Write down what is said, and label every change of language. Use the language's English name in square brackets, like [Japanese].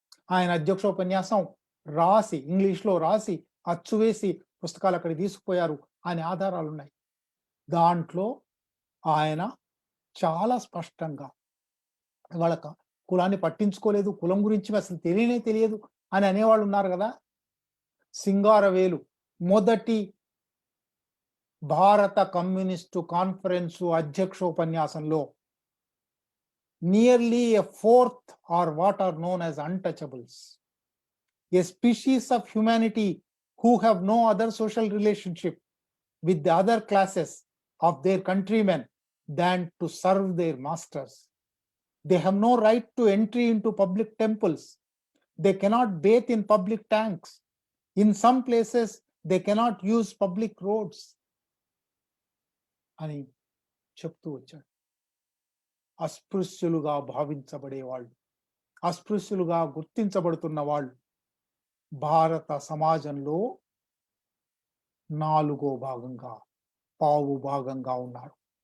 [Telugu] ఆయన అధ్యక్షోపన్యాసం రాసి ఇంగ్లీష్‌లో రాసి అచ్చు వేసి పుస్తకాలు అక్కడికి తీసుకుపోయారు అనే ఆధారాలు ఉన్నాయి. దాంట్లో ఆయన చాలా స్పష్టంగా వాళ్ళ కులాన్ని పట్టించుకోలేదు, కులం గురించి అసలు తెలియనే తెలియదు అని అనేవాళ్ళు ఉన్నారు కదా. సింగారవేలు మొదటి భారత communist conference అధ్యక్షోపన్యాసంలో [English] nearly a fourth are what are known as untouchables, a species of humanity who have no other social relationship with the other classes of their countrymen than to serve their masters. They have no right to entry into public temples. They cannot bathe in public tanks. In some places, they cannot use public roads. [Telugu] అని చెప్తూ వచ్చాడు. అస్పృశ్యులుగా భావించబడేవాళ్ళు, అస్పృశ్యులుగా గుర్తించబడుతున్న వాళ్ళు భారత సమాజంలో 4వ భాగంగా, పావు భాగంగా ఉన్నారు.